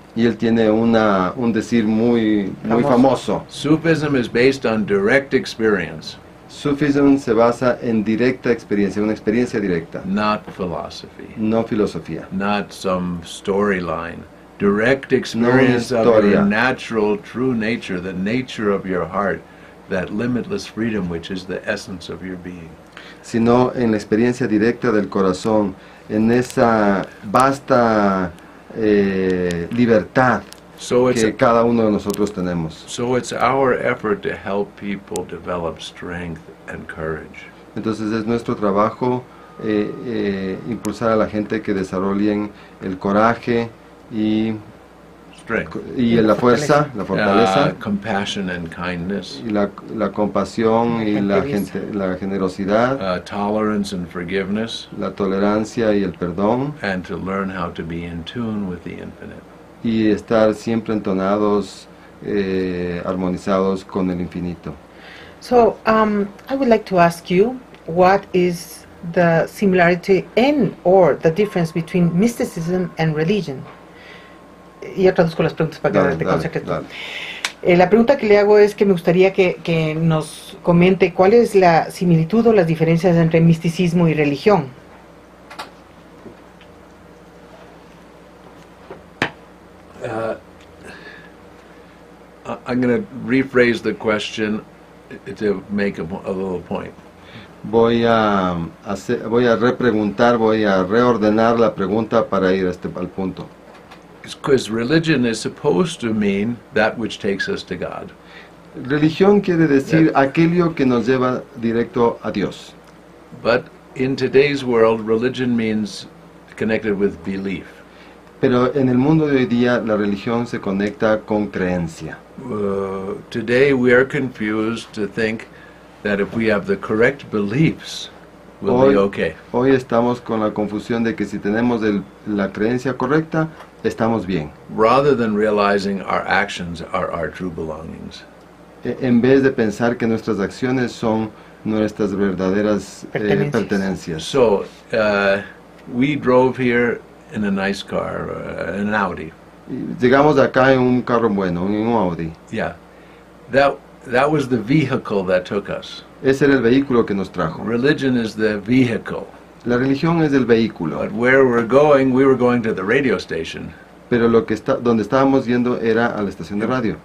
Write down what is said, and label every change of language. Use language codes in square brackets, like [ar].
[es] Y él tiene un decir muy famoso. [en] Sufism is based on direct experience. [es] Sufism se basa en directa experiencia, una experiencia directa. [en] Not philosophy. [es] No filosofía. [en] Not some storyline. Direct experience of your natural, true nature, the nature of your heart. that limitless freedom which is the essence of your being. [es] sino en la experiencia directa del corazón, en esa vasta libertad [en] So it's [es] que cada uno de nosotros tenemos. [en] so it's our effort to help people develop strength and courage. [es] Entonces es nuestro trabajo impulsar a la gente que desarrollen el coraje y [en] Strength, [es] la fuerza, la fortaleza, [en] compassion and kindness, [es] y la compasión y la generosidad, [en] tolerance and forgiveness, [es] la tolerancia y el perdón, [en] and to learn how to be in tune with the infinite. [es] y estar siempre entonados, armonizados con el infinito. [en] So, I would like to ask you, what is the similarity or the difference between mysticism and religion? [es] Y yo traduzco las preguntas para que Dale, te dale, concentres tú. dale. La pregunta que le hago es que me gustaría que nos comente cuál es la similitud o las diferencias entre misticismo y religión. [en] I'm going to rephrase the question to make a little point. [es] Voy a repreguntar, voy a reordenar la pregunta para ir al punto. [en] Because religion is supposed to mean that which takes us to God. [es] Religión quiere decir aquello que nos lleva directo a Dios. [en] But in today's world, religion means connected with belief. [es] Pero en el mundo de hoy día la religión se conecta con creencia. [en] Today we are confused to think that if we have the correct beliefs, we'll be okay. [es] Hoy estamos con la confusión de que si tenemos la creencia correcta, estamos bien. [en] Rather than realizing our actions are our true belongings. [es] En vez de pensar que nuestras acciones son nuestras verdaderas pertenencias. [en] So, we drove here in a nice car, an Audi. [es] Llegamos acá en un carro bueno, en un Audi. [en] Yeah. That was the vehicle that took us. [es] Ese era el vehículo que nos trajo. [en] Religion is the vehicle. [es] La religión es el vehículo. [en] But where we were going to the radio station. [es] Pero donde estábamos yendo era a la estación de radio.